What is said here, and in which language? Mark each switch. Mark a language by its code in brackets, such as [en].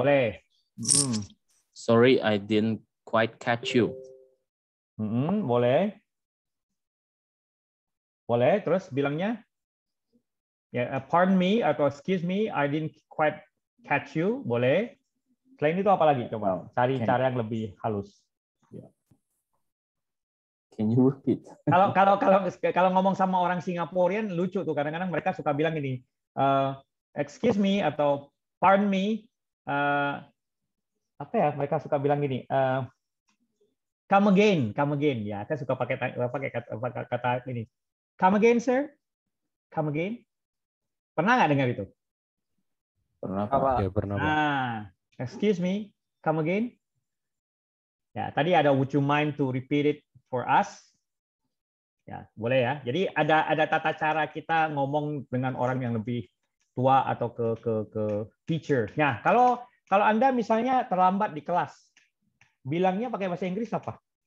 [id] boleh. [en] Sorry, I didn't quite catch you. [id] Boleh. Boleh, terus bilangnya? [en] Ya, pardon me atau excuse me, I didn't quite catch you. [id] Boleh. Selain itu apa lagi? Coba cari cara yang lebih halus. [en] Can you repeat? [id] Kalau ngomong sama orang Singaporean lucu tuh, kadang-kadang mereka suka bilang ini, [en] excuse me [id] atau [en] pardon me, [id] apa ya? Mereka suka bilang gini, [en] come again [id] ya. Saya suka pakai kata ini, [en] come again sir, come again. [id] Pernah nggak dengar itu? Pernah Pak. Ya, pernah Pak. [en] Excuse me, come again. [id] Ya, tadi ada [en] would you mind to repeat it for us? [id] Ya, boleh ya. Jadi ada tata cara kita ngomong dengan orang yang lebih tua atau ke teacher. Nah, kalau Anda misalnya terlambat di kelas, bilangnya pakai bahasa Inggris apa?